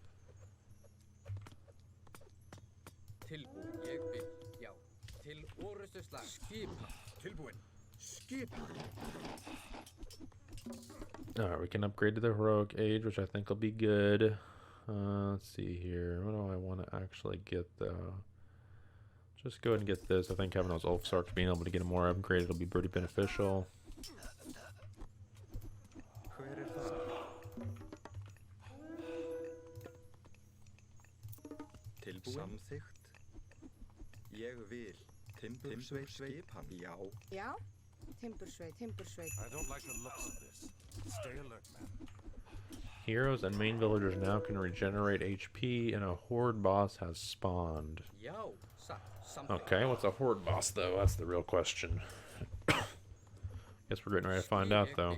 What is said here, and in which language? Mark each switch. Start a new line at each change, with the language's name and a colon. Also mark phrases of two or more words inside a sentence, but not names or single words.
English: Alright, we can upgrade to the Heroic Age, which I think will be good. Let's see here. What do I want to actually get, though? Just go ahead and get this. I think having those Ulfsarks, being able to get them more upgraded, will be pretty beneficial.
Icelandic: Samþykkt. Ég vil. Timbursveit skipan. Já. Já? Timbursveit, timbursveit.
English: I don't like the looks of this. Stay alert, man. Heroes and main villagers now can regenerate HP, and a horde boss has spawned. Okay, what's a horde boss, though? That's the real question. Guess we're getting ready to find out, though.